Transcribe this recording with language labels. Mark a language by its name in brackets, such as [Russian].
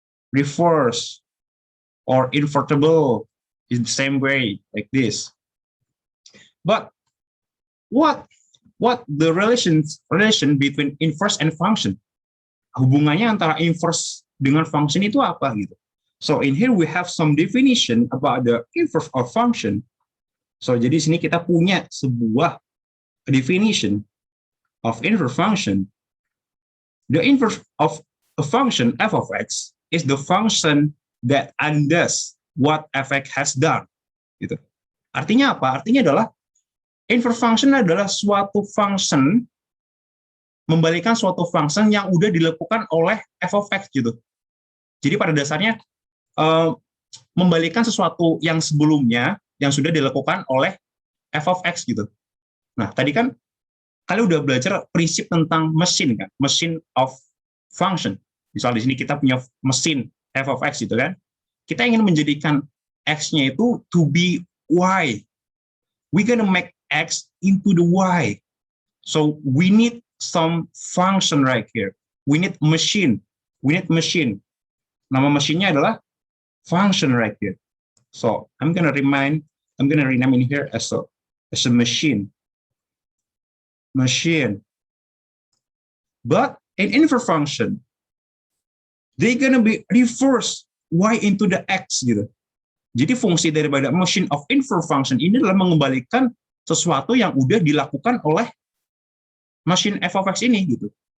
[English] Reverse or invertible in the same way like this. But what the relation between inverse and function? [Indonesian] Hubungannya antara inverse dengan function itu apa gitu? [English] So in here we have some definition about the inverse of function. So [Indonesian] jadi sini kita punya sebuah [English] definition of inverse function, the inverse of a function f of x is the function that undoes what fx has done. [Indonesian] Gitu. Artinya apa? Artinya adalah inverse function adalah suatu function membalikan suatu function yang udah dilakukan oleh f of x gitu. Jadi pada dasarnya membalikan sesuatu yang sebelumnya yang sudah dilakukan oleh f of x gitu. Nah, tadi kan kalian udah belajar prinsip tentang mesin kan, mesin of function. Misal di sini kita punya mesin f of x gitu kan. Kita ingin menjadikan x-nya itu [English] to be y. We gonna make x into the y. So we need some function right here. We need machine. We need machine. [Indonesian] Nama mesinnya adalah [English] function right here. So I'm gonna rename in here as a machine. Machine. But in inverse function, they're gonna be reverse y into the x gitu. [Indonesian] Jadi fungsi daripada machine of inverse function ini adalah mengembalikan sesuatu yang udah dilakukan oleh machine f of x ini gitu.